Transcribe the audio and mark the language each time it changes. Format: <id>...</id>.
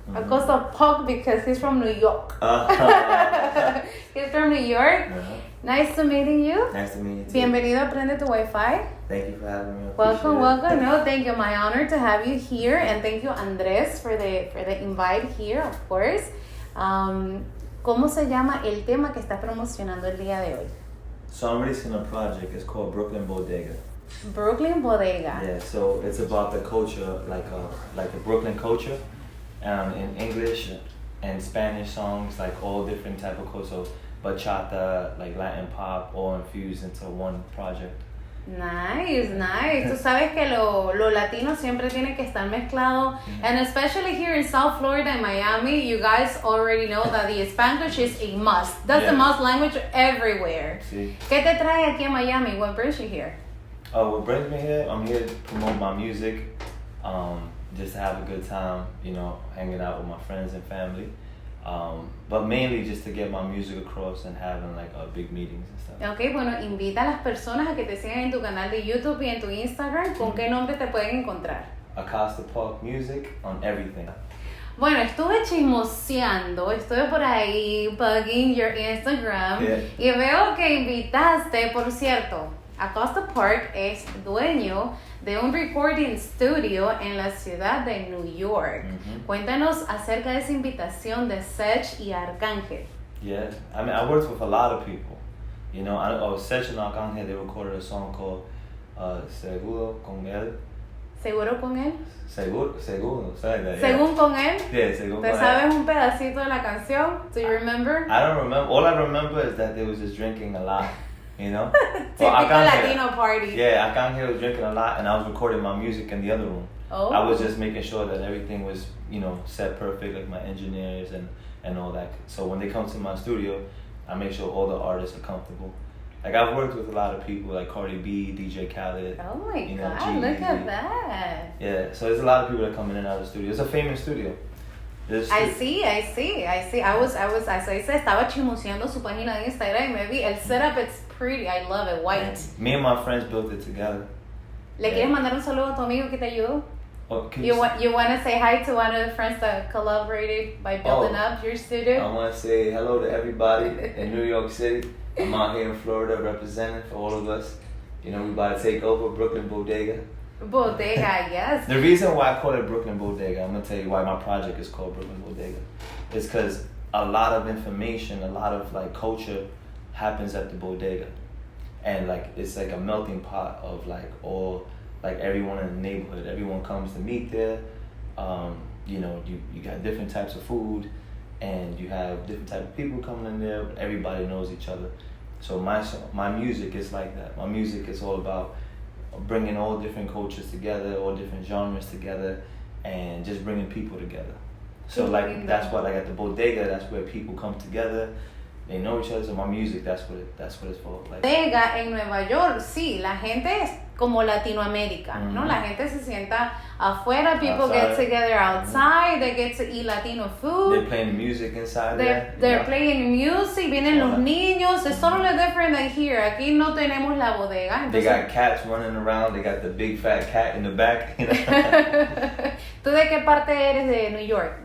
<en>Acosta Park because he's from New York. He's from New York. Nice to meeting you. Nice to meet you too.</en> <es>Bienvenido a Prendetuwifi.</es> <en>Thank you for having me. Welcome. No, thank you. My honor to have you here, and thank you, Andrés, for the invite here, of course.</en> <es>¿Cómo se llama el tema que está promocionando el día de hoy?</es> <en>So I'm releasing a project. It's called Brooklyn Bodega. Brooklyn Bodega. Yeah. So it's about the culture, like the Brooklyn culture, in English and Spanish songs, like all different type of culture. So bachata, like Latin pop, all infused into one project. Nice.</en> <es>Tú sabes que lo latino siempre tiene que estar mezclado.</es> <en>And especially here in South Florida and Miami, you guys already know that the Spanish is a must. That's the must language everywhere.</en> <es>Sí. ¿Qué te trae aquí a Miami?</es> <en>What brings you here? What brings me here? I'm here to promote my music, just to have a good time, hanging out with my friends and family. But mainly just to get my music across and having like big meetings and stuff.</en> <es>Ok, bueno, invita a las personas a que te sigan en tu canal de YouTube y en tu Instagram. ¿Con qué nombre te pueden encontrar?</es> <en>Acosta Park Music on everything.</en> <es>Bueno, estuve chismoseando, estuve por ahí</es> <en>bugging your Instagram</en> <es>y veo que invitaste, por cierto, Acosta Park es dueño de un recording studio en la ciudad de New York. Cuéntanos acerca de esa invitación de Sech y Arcángel.</es> <en>Yeah, I mean, I worked with a lot of people. Sech and Arcángel, they recorded a song called Seguro con él.</en> <es>¿Seguro con él?</es> <en>Seguro, something like that.</en> <es>¿Según con él?</es> <en>Yeah,</en> <es>según ¿Te con sabes él. un pedacito de la canción?</es> <en>Do you remember? I don't remember. All I remember is that they was just drinking a lot. Typical Latino party. Yeah, Arcángel was drinking a lot, and I was recording my music in the other room. Oh. I was just making sure that everything was, set perfect, like my engineers and all that. So when they come to my studio, I make sure all the artists are comfortable. Like I've worked with a lot of people, like Cardi B, DJ Khaled. Oh my God! Look at that. Yeah, so there's a lot of people that come in and out of the studio. It's a famous studio. I see.</en> <es>Estaba chismoseando su página de Instagram y me vi el setup.</es> <en>It's pretty. I love it. White. Yeah. Me and my friends built it together.</en> <es>¿Le quieres mandar un saludo a tu amigo que te ayudó?</es> <en>Oh, you want to say hi to one of the friends that collaborated by building up your studio? I want to say hello to everybody in New York City. I'm out here in Florida representing for all of us. We about to take over Brooklyn Bodega. Bodega, yes. The reason why I call it Brooklyn Bodega, I'm going to tell you why my project is called Brooklyn Bodega. It's because a lot of information, a lot of like culture happens at the bodega. And like it's like a melting pot of like all, like everyone in the neighborhood. Everyone comes to meet there. You got different types of food and you have different types of people coming in there. Everybody knows each other. So my music is like that. My music is all about bringing all different cultures together, all different genres together, and just bringing people together. So like that's what, like at the bodega, that's where people come together. They know each other. So my music, that's what it's for. Like</en> <es>bodega en Nueva York, sí, la gente como Latinoamérica, ¿no? La gente se sienta afuera,</es> <en>people Outside. get together outside, they get to eat Latino food. They're playing music inside They're there. playing music,</en> <es>vienen los niños,</es> <en>it's totally different than here.</en> <es>Aquí no tenemos la bodega.</es> <en>They</en> <es>Entonces,</es> <en>got cats running around. They got the big fat cat in the back. You know?</en> <es>¿tú de qué parte eres de New York?</es>